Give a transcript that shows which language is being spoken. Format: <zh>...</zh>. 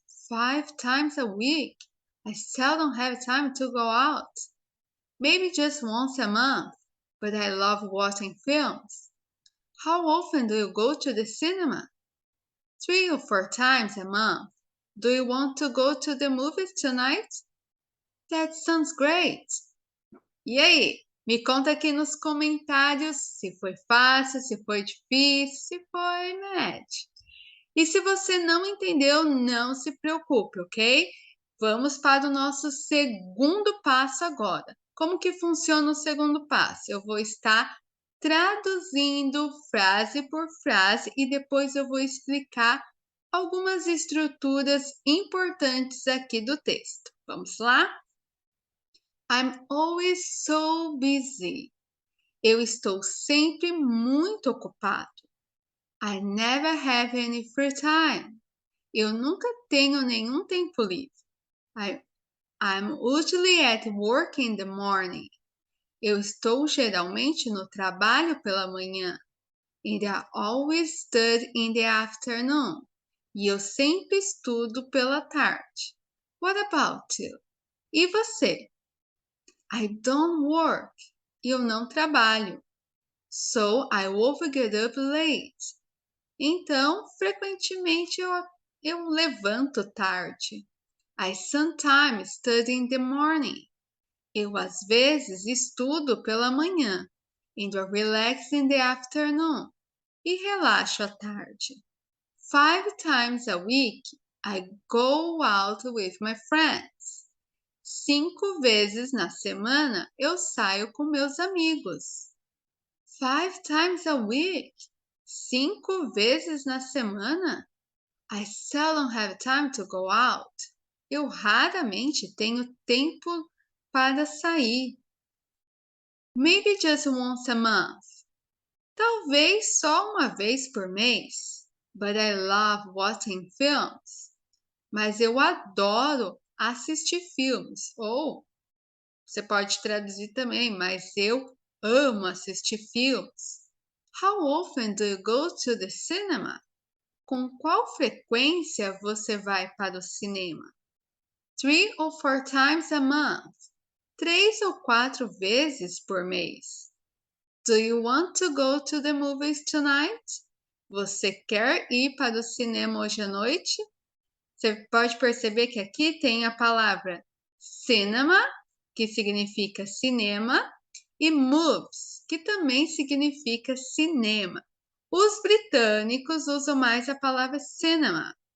<en>5 times a week? I seldom have time to go out. Maybe just once a month, but I love watching films. How often do you go to the cinema? 3 or 4 times a month. Do you want to go to the movies tonight? That sounds great!</en> <pt>E aí? Me conta aqui nos comentários se foi fácil, se foi difícil, se foi médio. E se você não entendeu, não se preocupe, ok? Vamos para o nosso segundo passo agora. Como que funciona o segundo passo? Eu vou estar traduzindo frase por frase e depois eu vou explicar algumas estruturas importantes aqui do texto. Vamos lá?</pt> <en>I'm always so busy.</en> <pt>Eu estou sempre muito ocupado.</pt> <en>I never have any free time.</en> <pt>Eu nunca tenho nenhum tempo livre.</pt> <en>I'm usually at work in the morning.</en> <pt>Eu estou geralmente no trabalho pela manhã.</pt> <en>And I always study in the afternoon.</en> <pt>E eu sempre estudo pela tarde.</pt> <en>What about you?</en> <pt>E você?</pt> <en>I don't work.</en> <pt>Eu não trabalho.</pt> <en>So I often get up late.</en> <pt>Então, frequentemente eu levanto tarde.</pt> <en>I sometimes study in the morning.</en> <pt>Eu às vezes estudo pela manhã.</pt> <en>And I relax in the afternoon.</en> <pt>E relaxo à tarde.</pt> <en>5 times a week, I go out with my friends.</en> <pt>5 vezes na semana eu saio com meus amigos.</pt> <en>5 times a week?</en> <pt>5 vezes na semana?</pt> <en>I seldom have time to go out.</en> <pt>Eu raramente tenho tempo para sair.</pt> <en>Maybe just once a month.</en> <pt>Talvez só uma vez por mês.</pt> <en>But I love watching films.</en> <pt>Mas eu adoro assistir filmes. Ou você pode traduzir também, mas eu amo assistir filmes.</pt> <en>How often do you go to the cinema?</en> <pt>Com qual frequência você vai para o cinema?</pt> <en>3 or 4 times a month.</en> <pt>3 ou 4 vezes por mês.</pt> <en>Do you want to go to the movies tonight?</en> <pt>Você quer ir para o cinema hoje à noite? Você pode perceber que aqui tem a palavra cinema, que significa cinema, e movies, que também significa cinema. Os britânicos usam mais a palavra cinema.</pt>